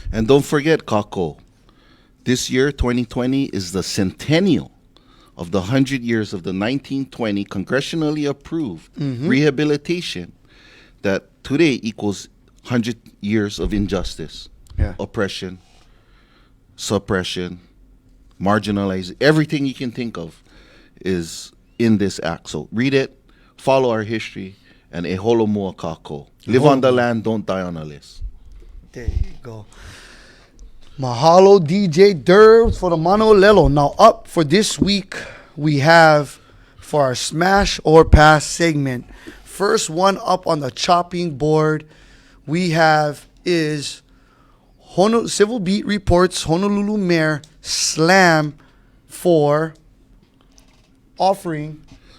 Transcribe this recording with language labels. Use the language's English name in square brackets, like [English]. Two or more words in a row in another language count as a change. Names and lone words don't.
[English] And don't forget, Kako, this year, 2020, is the centennial of the 100 years of the 1920 congressionally approved rehabilitation that today equals 100 years of injustice, oppression, suppression, marginalizing. Everything you can think of is in this act. So read it, follow our history, and [Hawaiian] e holo mua kako. [English] Live on the land, don't die on a list. There you go. Mahalo DJ Derbs for the Mano'olelo. Now up for this week, we have for our Smash or Pass segment. First one up on the chopping board we have is Civil Beat reports Honolulu Mayor slam for offering.